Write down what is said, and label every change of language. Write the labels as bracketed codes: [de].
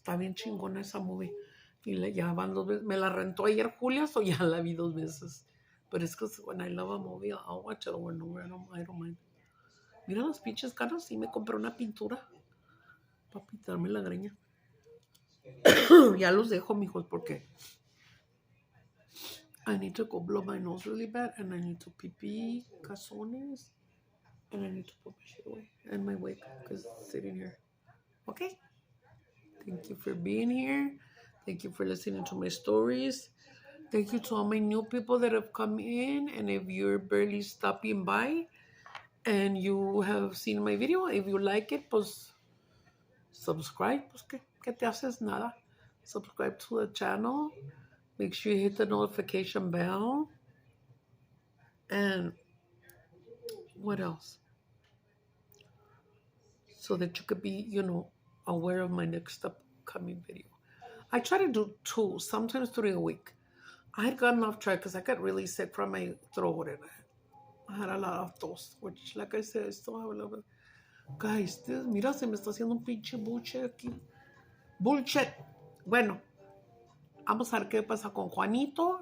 [es] Está bien chingona esa movie. Y ya van 2 veces. Me la rentó ayer Julia, so ya la vi 2 veces. [en] But it's because when I love a movie, I'll watch it over and over. I don't mind. [es] Mira las pinches caras. Y me compré una pintura para pintarme la greña. Ya los dejo, mijos, porque [en] I need to go blow my nose really bad, and I need to pee cazones, and I need to put my shit away and my wig because it's sitting here. Okay? Thank you for being here. Thank you for listening to my stories. Thank you to all my new people that have come in, and if you're barely stopping by and you have seen my video, if you like it, pues subscribe. [es] Pues que te haces nada. [en] Subscribe to the channel. Make sure you hit the notification bell. And what else? So that you could be, aware of my next upcoming video. I try to do 2, sometimes 3 a week. I had gotten off track because I got really sick from my throat and I had a lot of those, which, like I said, I still have a little bit. [es] Guys, mira, se me está haciendo un pinche bullshit aquí. Bullshit. Bueno, vamos a ver qué pasa con Juanito.